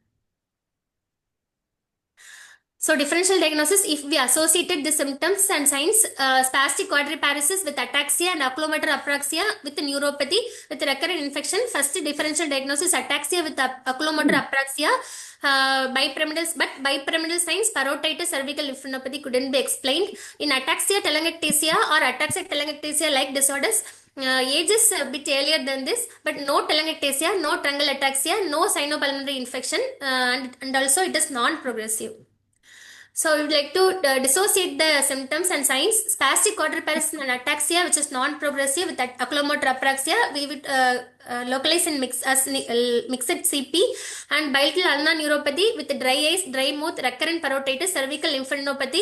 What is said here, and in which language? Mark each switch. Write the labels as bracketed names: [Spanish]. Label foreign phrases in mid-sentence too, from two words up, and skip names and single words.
[English] So differential diagnosis, if we associated the symptoms and signs, spastic quadriparesis with ataxia and oculomotor apraxia with neuropathy with recurrent infection, first differential diagnosis ataxia with oculomotor apraxia, bipyramidal signs, parotitis, cervical lymphadenopathy couldn't be explained. In ataxia telangiectasia or ataxia telangiectasia like disorders, age is a bit earlier than this, but no telangiectasia, no truncal ataxia, no sinopulmonary infection, and also it is non-progressive. So we would like to dissociate the symptoms and signs. Spastic quadriparesis and ataxia, which is non-progressive with oculomotor apraxia, we would localize in mixed CP, and bilateral ulnar neuropathy with dry eyes, dry mouth, recurrent parotitis, cervical lymphadenopathy.